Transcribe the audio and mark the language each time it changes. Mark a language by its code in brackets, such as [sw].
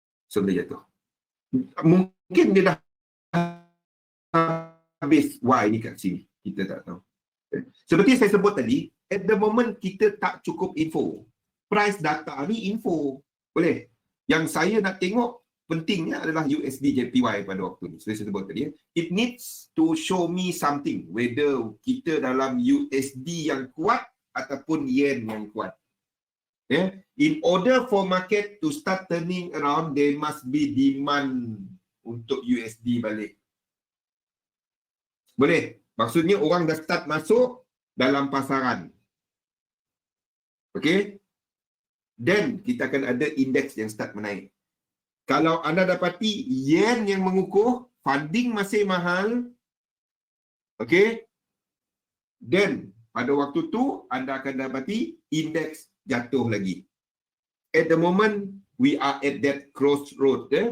[ms] So dia jatuh. Mungkin dia dah habis Y ni kat sini. Kita tak tahu. Seperti saya sebut tadi, [en] at the moment [ms] kita tak cukup info. Price data ni info. Boleh? Yang saya nak tengok pentingnya adalah USD JPY pada waktu ni. Saya sebut tadi. [en] It needs to show me something. [ms] Whether kita dalam USD yang kuat ataupun yen yang kuat. [en] In order for market to start turning around, there must be demand [ms] untuk USD balik. Boleh? Maksudnya orang dah start masuk dalam pasaran. Okey? Then kita akan ada indeks yang start menaik. Kalau anda dapati yen yang mengukuh, funding masih mahal, okey? Then pada waktu tu anda akan dapati indeks jatuh lagi. [en] At the moment we are at that crossroad.